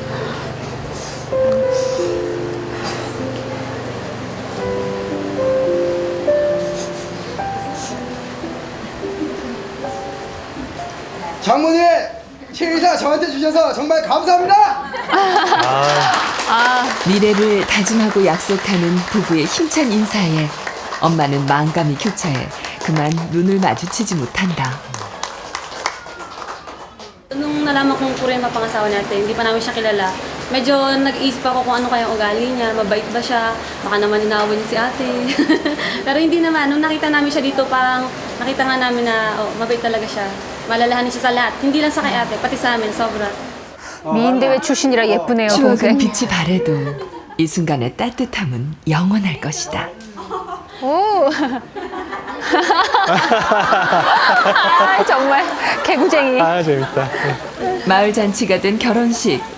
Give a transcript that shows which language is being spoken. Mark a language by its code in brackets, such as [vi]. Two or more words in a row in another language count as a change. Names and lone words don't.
[ko] 장모님, 최의사 저한테 주셔서 정말 감사합니다. 미래를 다짐하고 약속하는 부부의 힘찬 인사에 엄마는 만감이 교차해 그만 눈을 마주치지 못한다. [tl] Nung nalaman kong Korean mapangasawa natin, hindi pa namin siya kilala. Medyo nag-iisip ako kung ano kayang ugali niya, mabait ba siya, baka naman inawin niya si ate. Pero hindi naman, nung nakita namin siya dito, parang nakita nga namin na mabait talaga siya. Malalahanin siya sa lahat, hindi lang sa kay ate, pati sa amin, sobra. [ko] 미인대회 출신이라 예쁘네요, 추억은 동생. 빛이 바래도 이 순간의 따뜻함은 영원할 것이다. 오. 정말 개구쟁이. 재밌다. 마을 잔치가 된 결혼식.